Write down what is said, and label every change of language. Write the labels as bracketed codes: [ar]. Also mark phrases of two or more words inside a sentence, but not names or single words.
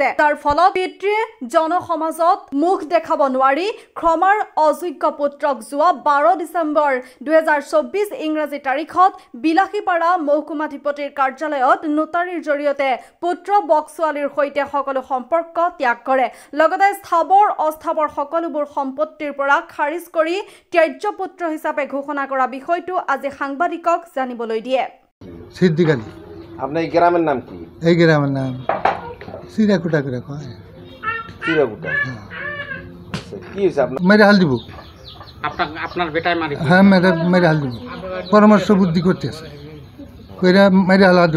[as] তাৰ ফলত পিতৃয়ে জনসমাজত মুখ দেখাব নোৱাৰি ক্ষমাৰ অযোগ্য পুত্ৰক যোৱা 12 ডিচেম্বৰ 2024 ইংৰাজী তাৰিখত বিলাসীপাৰা মহকুমাধিপতিৰ কাৰ্যালয়ত নোটাৰীৰ জৰিয়তে পুত্ৰ বক্সু আলীৰ সৈতে সম্পৰ্ক ত্যাগ কৰে। লগতে স্থাবৰ অস্থাবৰ সকলোবোৰ সম্পত্তিৰ পৰা খাৰিজ কৰি ত্যায্য পুত্ৰ হিচাপে ঘোষণা কৰা বিষয়টো আজি সাংবাদিকক জানিবলৈ দিয়ে। সিদ্দিক আলী। [bn] আপনার এই গ্রামের নাম কি? এই গ্রামের নাম চিরাকুটা করে কয়। চিরাকুটা। কি হইছে আপনার? মেরে হাল দিব। আপনার বেটায় মারি? হ্যাঁ মেরে হাল দিব। পরামর্শ বুদ্ধি করতেছে। কইরা মেরে হাল দিব।